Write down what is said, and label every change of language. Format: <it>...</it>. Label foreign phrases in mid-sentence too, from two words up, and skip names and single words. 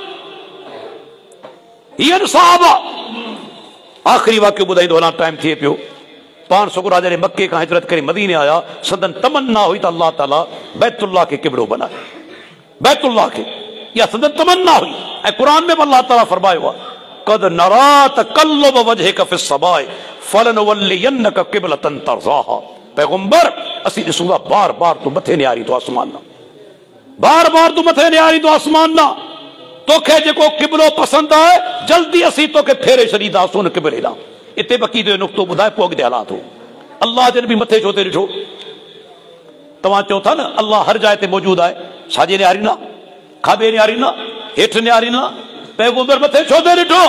<sd>हीअ सहाबा। आख़िरी वाक़ियो ॿुधाईंदो हलां, टाइम थिए पियो। पाण सुगरा जॾहिं मके खां हिजरत करे मदीने आया, संदन तमन्ना हुई त अल्लाह ताला बैतुल्लाह खे किबड़ो बनाए, बैतुल्लाह खे, इहा संदन तमन्ना हुई। ऐं क़ुरान में बि अल्लाह ताला फरमायो आहे</sd> <ar>قد نرى تقلب وجهك في السماء فلنولينك قبلة ترضاها.</ar> <sd>पैगंबर असीं ॾिसूं था बार बार तूं मथे निहारी थो आसमान ना, बार बार तूं मथे निहारी थो आसमान ना, तोखे जेको किबलो पसंदि आहे जल्दी असीं तोखे फेरे छॾींदासीं उन किबले ॾांहुं। इते बक़ी जो नुक़्तो ॿुधाए पोइ अॻिते हलां थो। अल्लाह जे नबी मथे छो ते ॾिठो? तव्हां चओ था न अल्लाह हर जाइ ते मौजूदु आहे, साॼे निहारींदा, खाॿे निहारींदा, हेठि निहारींदा, पैगंबर मथे छो ते ॾिठो?</sd>